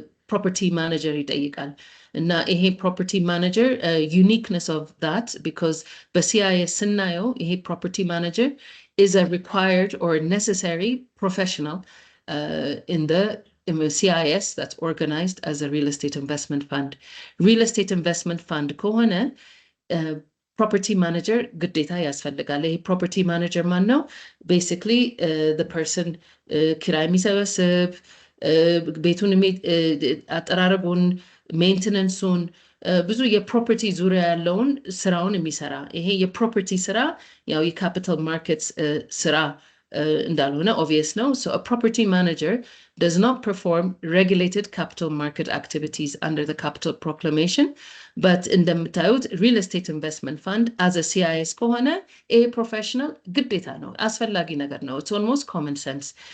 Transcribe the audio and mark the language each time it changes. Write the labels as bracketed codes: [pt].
[am] ፕሮፐርቲ ማኔጀር ይጠይቃል እና ይሄ ፕሮፐርቲ ማኔጀር [en] ዩኒክነስ ኦፍ ዳት ቢኮዝ [am] በሲአይኤስ ስናየው ይሄ ፕሮፐርቲ ማኔጀር [en] is a required or necessary professional in the CIS that's organized as a real estate investment fund. Real estate investment fund [am] ከሆነ property manager ግዴታ ያስፈልጋል። ይሄ property manager ማን ነው? [en] Basically the person [am] ኪራይ የሚሰበስብ ቤቱን አጠራረቡን ሜንቴናንሱን ብዙ የፕሮፐርቲ ዙሪያ ያለውን ስራውን የሚሰራ ይሄ የፕሮፐርቲ ስራ ያው የካፒታል ማርኬትስ ስራ እንዳልሆነ obvious ነው. [en] So a property manager does not perform regulated capital market activities under the capital proclamation, but [am] እንደምታዩት [en] real estate investment fund as a CIS ከሆነ a professional [am] ግዴታ ነው፣ አስፈላጊ ነገር ነው። [en] it's almost common sense.